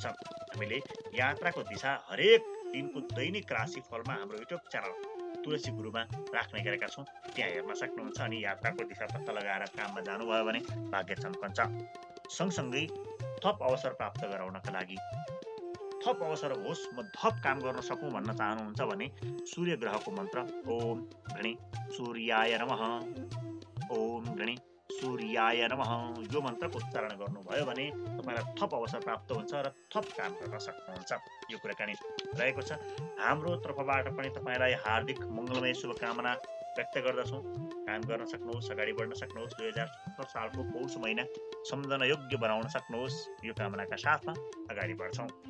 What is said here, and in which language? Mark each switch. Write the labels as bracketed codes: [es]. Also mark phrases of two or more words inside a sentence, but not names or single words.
[ne] हामीले यात्राको दिशा हरेक दिनको दैनिक राशिफलमा हाम्रो युट्युब च्यानल तुलसी गुरुमा राख्ने गरेका छौँ, त्यहाँ हेर्न सक्नुहुन्छ। अनि यात्राको दिशा पत्ता लगाएर काममा जानुभयो भने भाग्य चम्कन्छ। सँगसँगै थप अवसर प्राप्त गराउनका लागि, थप अवसर होस्, म थप काम गर्न सकौँ भन्न चाहनुहुन्छ भने सूर्य ग्रहको मन्त्र [sa] ओम गणे सूर्याय नमः, ओम गणे सूर्याय नमः [ne] यो मन्त्रको उच्चारण गर्नुभयो भने तपाईँलाई थप अवसर प्राप्त हुन्छ र थप काम गर्न सक्नुहुन्छ। यो कुराकानी रहेको छ। हाम्रो तर्फबाट पनि तपाईँलाई हार्दिक मङ्गलमय शुभकामना व्यक्त गर्दछौँ। काम गर्न सक्नुहोस्, अगाडि बढ्न सक्नुहोस्, 2077 सालको पौष महिना सम्झन योग्य बनाउन सक्नुहोस्, यो कामनाका साथमा अगाडि बढ्छौँ।